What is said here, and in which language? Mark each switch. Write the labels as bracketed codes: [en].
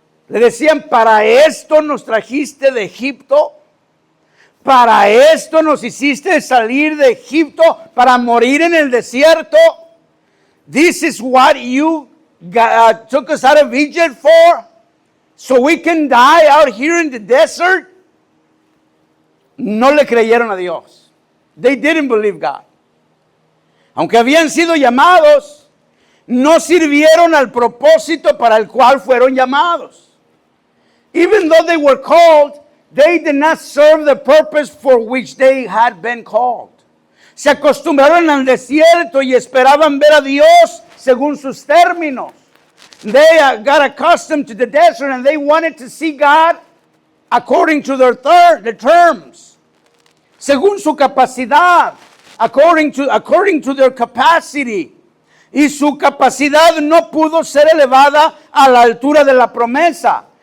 [es] Le decían, ¿para esto nos trajiste de Egipto? ¿Para esto nos hiciste salir de Egipto? ¿Para morir en el desierto? [en] This is what you took us out of Egypt for? So we can die out here in the desert? [es] No le creyeron a Dios. [en] They didn't believe God. [es] Aunque habían sido llamados, no sirvieron al propósito para el cual fueron llamados. [en] Even though they were called, they did not serve the purpose for which they had been called. [es] Se acostumbraron al desierto y esperaban ver a Dios según sus términos. [en] They got accustomed to the desert and they wanted to see God according to their terms, [es] según su capacidad, [en] according to their capacity. [es] Y su capacidad no pudo ser elevada a la altura de la promesa.